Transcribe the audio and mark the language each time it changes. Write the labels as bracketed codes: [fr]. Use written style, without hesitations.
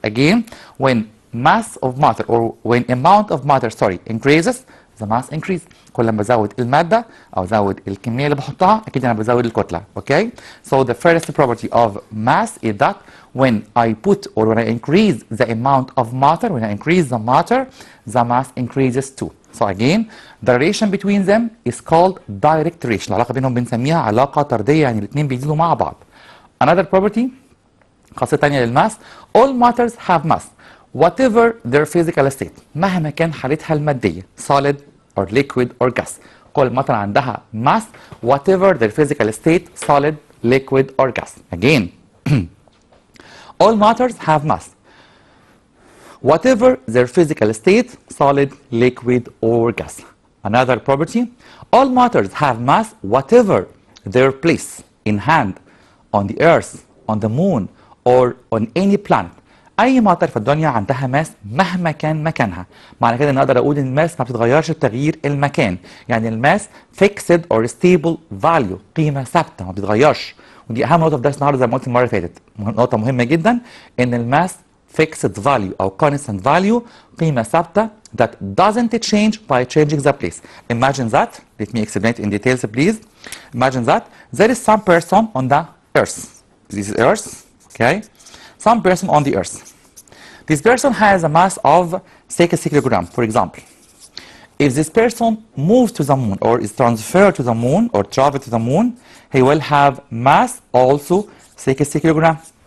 [en] Again, when mass of matter or when amount of matter increases the mass increase. [ar] كل ما بزود المادة أو زود الكمية اللي بحطها أكيد أنا بزود الكتلة. [en] Okay? So the first property of mass is that when I put or when I increase the amount of matter, when I increase the matter, the mass increases too. So again, the relation between them is called direct relation. [ar] العلاقة بينهم بنسميها علاقة طردية، يعني الاثنين بيزيدوا مع بعض. [en] Another property، [ar] خاصية تانية للماس، [en] all matters have mass whatever their physical state. [ar] مهما كان حالتها المادية [en] solid or liquid or gas. كل matter عندها mass whatever their physical state solid, liquid or gas. Again, all matters have mass whatever their physical state solid, liquid or gas. Another property, all matters have mass whatever their place in hand on the earth, on the moon or on any planet. [ar] اي ماتر في الدنيا عندها ماس مهما كان مكانها. معنى كده ان اقدر اقول ان الماس ما بتتغيرش بتغيير المكان، يعني الماس [en] fixed or stable value، [ar] قيمه ثابته ما بتتغيرش. ودي اهم نقطه في درس النهارده زي ما قلت المره اللي فاتت، نقطه مهمه جدا ان الماس [en] fixed value [ar] او [en] constant value، [ar] قيمه ثابته [en] that doesn't change by changing the place. Imagine that, let me explain it in details please. Imagine that there is some person on the earth. This is earth, okay? Some person on the earth. This person has a mass of 6 kilograms, for example. If this person moves to the moon or is transferred to the moon or travel to the moon, he will have mass also 6 kilograms.